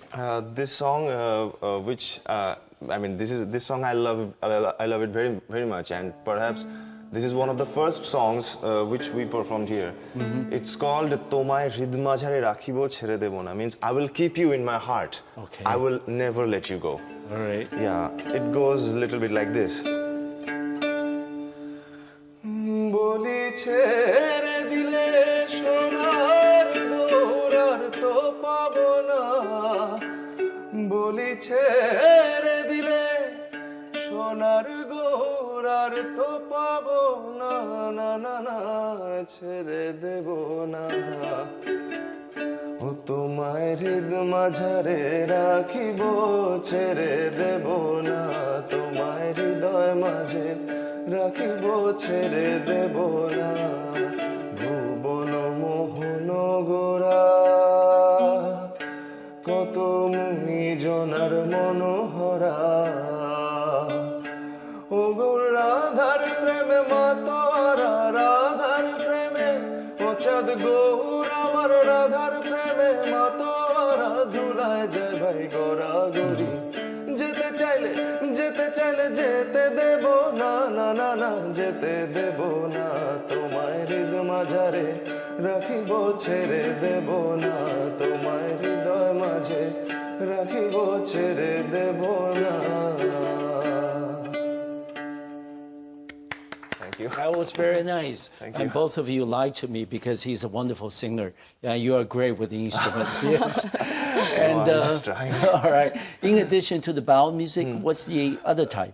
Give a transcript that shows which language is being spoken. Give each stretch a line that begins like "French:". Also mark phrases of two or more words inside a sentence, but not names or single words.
English: This song, this song I love it very, very much, and perhaps this is one of the first songs which we performed here. It's called Tomai Hrid Majhare Rakhibo Chere Debo Na, means I will keep you in my heart. Okay. I will never let you go. All right. Yeah, it goes a little bit like this.
Bangla: বলি ছেড়ে দিলে সোনার দৌরার তো পাবো না. বলি ছেড়ে দিলে সোনার দৌরার তো পাবো না না না না ছেড়ে দেবো না. ও তোমায় হৃদ মাঝারে রাখিবো ছেড়ে দেবো না. তোমায় হৃদয় মাঝে রাখিবো ছেড়ে দেবো না. ভুবন মোহনো গোরা কত মুনি জনার মনোহরা. ও রাধার প্রেমে মাতারা, রাধার প্রেমে ও চাঁদ গৌর আমার রাধার প্রেমে মাতারা ধুলায় যায় ভাই গোরা গোরি. যেতে চাইলে যেতে দেবো না না না না যেতে দেবো না. তোমায় হৃদ মাঝারে রাখিবো ছেড়ে দেবো না. তোমায় হৃদয় মাঝে রাখিবো ছেড়ে দেবো না.
English: Thank you. That was very nice. Thank and you. both of you lied to me because he's a wonderful singer. Yeah, you are great with the instrument. Yes. And I'm just trying. all right. In addition to the baul music, what's the other type?